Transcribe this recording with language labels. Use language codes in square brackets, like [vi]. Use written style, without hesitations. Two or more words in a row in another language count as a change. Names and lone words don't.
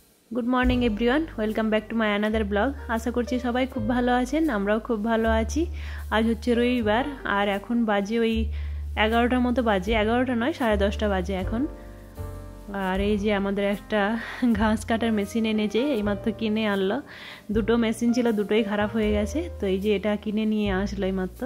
[en] Good morning everyone welcome back to my another blog. [bn] আশা করছি সবাই খুব ভালো আছেন, আমরাও খুব ভালো আছি। আজ হচ্ছে রবিবার আর এখন বাজে ওই 11টার মতো বাজে, 11টা নয় 10:30 বাজে এখন। আর এই যে আমাদের একটা ঘাস কাটার মেশিন এনেছে, এইমাত্র কিনে আনলো। দুটো মেশিন ছিল, দুটোই খারাপ হয়ে গেছে, তো এই যে এটা কিনে নিয়ে আসলো এইমাত্র।